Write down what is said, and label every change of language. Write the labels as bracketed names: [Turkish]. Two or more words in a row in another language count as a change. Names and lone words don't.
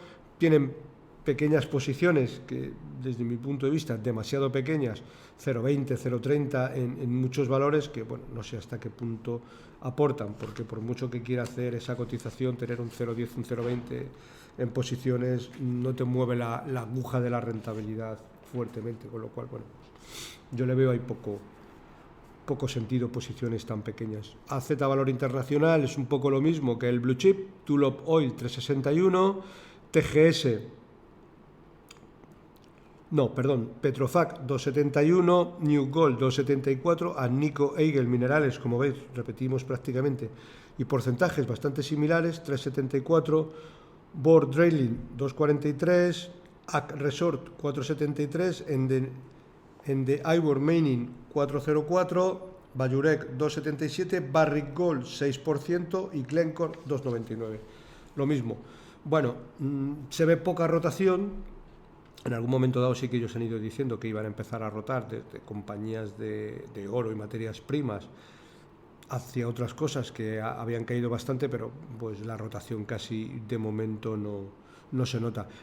[Spanish] Tienen pequeñas posiciones que, desde mi punto de vista, demasiado pequeñas, 0,20, 0,30 en muchos valores que, bueno, no sé hasta qué punto aportan, porque por mucho que quiera hacer esa cotización, tener un 0,10, un 0,20 en posiciones no te mueve la aguja de la rentabilidad fuertemente, con lo cual, bueno, yo le veo ahí poco sentido posiciones tan pequeñas. AZ Valor Internacional es un poco lo mismo que el Blue Chip, Tulip Oil 3,61, Petrofac 2,71, New Gold 2,74, Agnico Eagle Minerales, como veis, repetimos prácticamente, y porcentajes bastante similares, 3,74, Borr Drilling 2,43, AC Resort 4,73, Ende Ivor Mining 4,04, Bayurek 2,77, Barrick Gold 6% y Glencore 2,99. Lo mismo. Bueno, se ve poca rotación. En algún momento dado sí que ellos han ido diciendo que iban a empezar a rotar desde compañías de oro y materias primas hacia otras cosas que habían caído bastante, pero pues la rotación casi de momento no se nota.